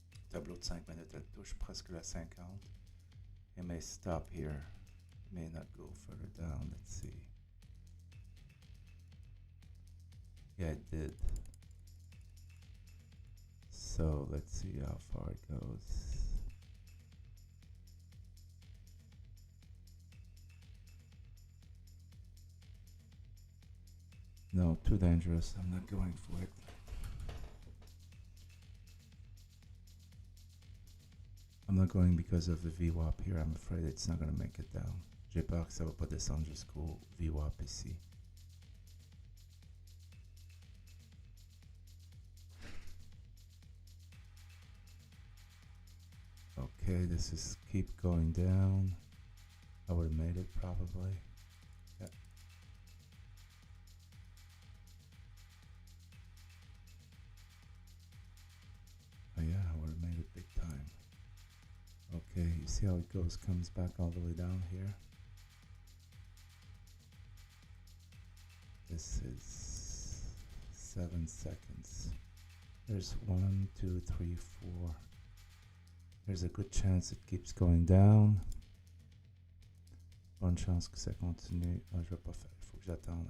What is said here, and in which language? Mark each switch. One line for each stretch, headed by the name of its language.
French: Tableau de 5 minutes, elle touche presque la 50.
English: It may stop here. It may not go further down. Let's see. Yeah, it did. So let's see how far it goes. No, too dangerous. I'm not going for it. I'm not going because of the VWAP here. I'm afraid it's not going to make it down.
French: J'ai peur que ça va pas descendre jusqu'au VWAP ici.
English: Okay, this is keep going down. I would have made it probably. Yeah. Oh yeah, I would have made it big time. Okay, you see how it goes, comes back all the way down here. This is 7 seconds. There's 1, 2, 3, 4. There's a good chance it keeps going down.
French: Bonne chance que ça continue. Oh, je vais pas faire. Il faut que j'attende.